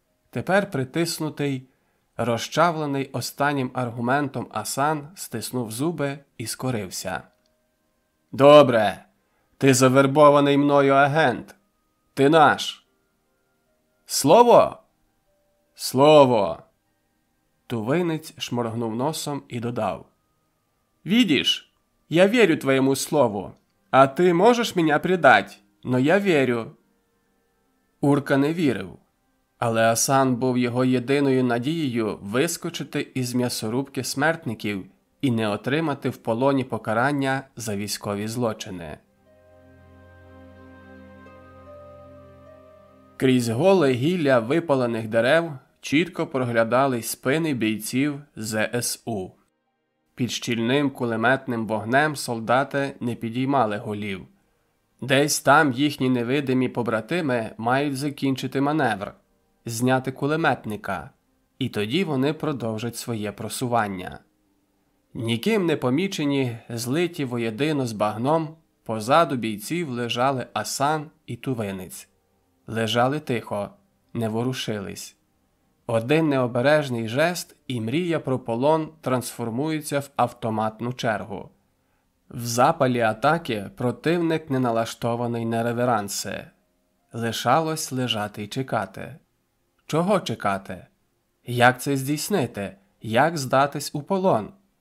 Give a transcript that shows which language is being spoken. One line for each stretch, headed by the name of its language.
Ukrainian: Тепер притиснутий, розчавлений останнім аргументом Асан стиснув зуби і скорився. «Добре, ти завербований мною агент. Ти наш. Слово? Слово!» Тувинець шморгнув носом і додав.
Russian: «Видишь, я верю твоему слову, а ты можешь меня предать, но я верю».
Ukrainian: Урка не вірив, але Асан був його єдиною надією вискочити із м'ясорубки смертників і не отримати в полоні покарання за військові злочини. Крізь голе гілля випалених дерев чітко проглядались спини бійців ЗСУ. Під щільним кулеметним вогнем солдати не підіймали голів. Десь там їхні невидимі побратими мають закінчити маневр, зняти кулеметника, і тоді вони продовжать своє просування. Ніким не помічені, злиті воєдино з багном, позаду бійців лежали Асан і Тувинець. Лежали тихо, не ворушились. Один необережний жест і мрія про полон трансформується в автоматну чергу. В запалі атаки противник не налаштований на реверанси. Лишалось лежати й чекати. Чого чекати? Як це здійснити? Як здатись у полон?